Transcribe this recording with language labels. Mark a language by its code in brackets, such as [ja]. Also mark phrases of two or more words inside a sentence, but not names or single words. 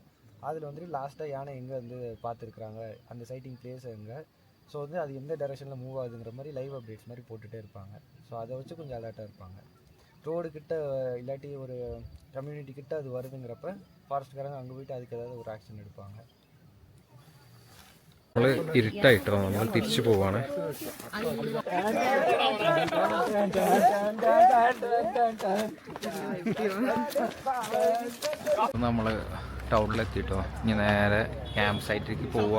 [ta] அதில் வந்துட்டு லாஸ்ட்டாக யானை எங்கே வந்து பார்த்துருக்குறாங்க, அந்த [en] sighting place [ta] எங்கே, ஸோ வந்து அது எந்த டைரெக்ஷனில் மூவ் ஆகுதுங்கிற மாதிரி [en] live updates [ta] மாதிரி போட்டுகிட்டே இருப்பாங்க. ஸோ அதை வச்சு கொஞ்சம் அலர்ட்டாக இருப்பாங்க. ரோடு கிட்ட இல்லாட்டி ஒரு கம்யூனிட்டி கிட்ட அது வருதுங்கிறப்ப ஃபாரஸ்ட்காரங்க அங்கே போயிட்டு அதுக்கு ஏதாவது ஒரு ஆக்ஷன் எடுப்பாங்க. [ml] നമ്മൾ ഇരുട്ടായിട്ടോ, നമ്മൾ തിരിച്ചു പോവാണ്. നമ്മൾ ടൗണിലെത്തിയിട്ടോ, ഇനി നേരെ ക്യാമ്പ് സൈറ്റിലേക്ക് പോവുക.